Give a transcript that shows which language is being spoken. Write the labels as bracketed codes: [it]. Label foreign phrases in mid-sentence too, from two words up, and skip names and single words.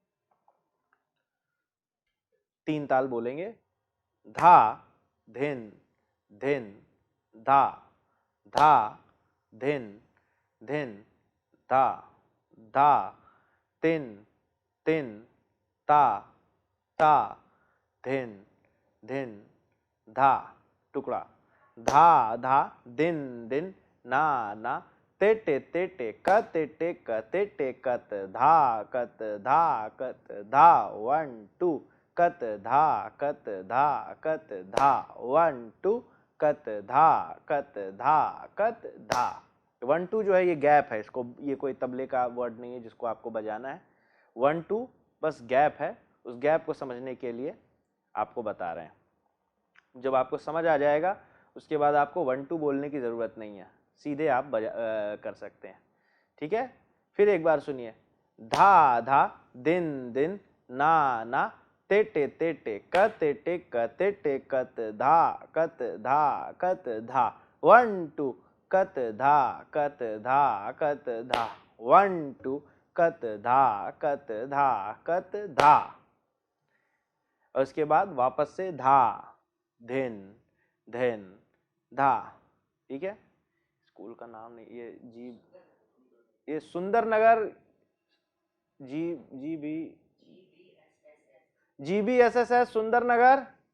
[hi] 3 ताल बोलेंगे, धा धिन धिन धा, धा धिन धिन धा, धा तिन तिन ता ता धिन धिन धा। टुकड़ा धा धा दिन दिन ना ना तेटे तेटे कतेटे कतेटे कत धा कत धा 1 2 कत धा कत धा 1 2 कत धा कत धा। 1 2 जो है ये गैप है, इसको ये कोई तबले का वर्ड नहीं है जिसको आपको बजाना है। 1 2 बस गैप है, उस गैप को समझने के लिए आपको बता रहे हैं। जब आपको समझ आ जाएगा उसके बाद आपको 1 2 बोलने की ज़रूरत नहीं है, सीधे आप कर सकते हैं। ठीक है, फिर एक बार सुनिए। धा धा दिन दिन ना ना तेटे तेटे कतेटे कतेटे कत धा कत धा 1 2 कत धा कत धा 1 2 कत धा। और उसके बाद वापस से धा धिन धिन धा। ठीक है, स्कूल का नाम नहीं, ये सुंदर नगर GBSS सुंदर नगर।